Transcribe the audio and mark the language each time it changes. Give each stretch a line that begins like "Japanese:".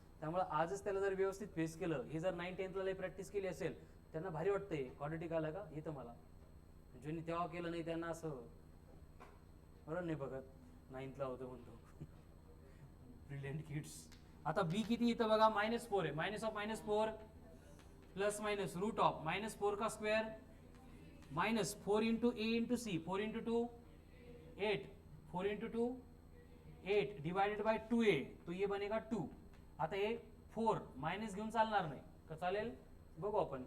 Marathi: त्यामुळे आजच त्याला जर व्यवस्थित फेस केलं हे जर 9th 10th ला प्रॅक्टिस केली असेल त्यांना भारी वाटतंय क्वाड्रेटिक आलं का येतं मला. ज्यांनी तेव्हा केलं नाही त्यांना असं बरोबर नाही बघत 9th ला होतं म्हणतो ब्रिलियंट किड्स. आता बी किती इथं बघा -4 आहे.
Hindi: -4 प्लस माइनस रूट ऑफ -4 का square -4 into A into C 4 into 2 8 4 into 2 8 divided by 2a तो ये बनेगा 2.
Marathi: आता हे 4 माइनस घेऊन चालणार नाही का चालेल बघू आपण.